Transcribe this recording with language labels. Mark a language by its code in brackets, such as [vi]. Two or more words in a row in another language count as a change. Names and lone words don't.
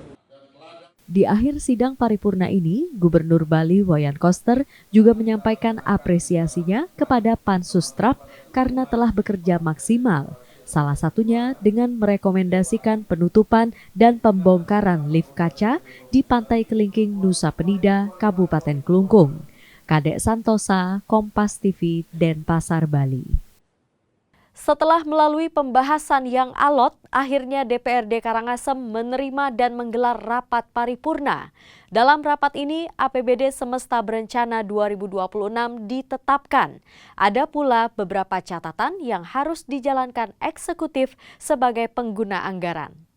[id] Di akhir sidang paripurna ini, Gubernur Bali Wayan Koster juga menyampaikan apresiasinya kepada Pansus TRAP karena telah bekerja maksimal. Salah satunya dengan merekomendasikan penutupan dan pembongkaran lift kaca di Pantai Kelingking, Nusa Penida, Kabupaten Klungkung. Kadek Santosa, Kompas TV, Denpasar, Bali. Setelah melalui pembahasan yang alot, akhirnya DPRD Karangasem menerima dan menggelar rapat paripurna. Dalam rapat ini, APBD Semesta Berencana 2026 ditetapkan. Ada pula beberapa catatan yang harus dijalankan eksekutif sebagai pengguna anggaran.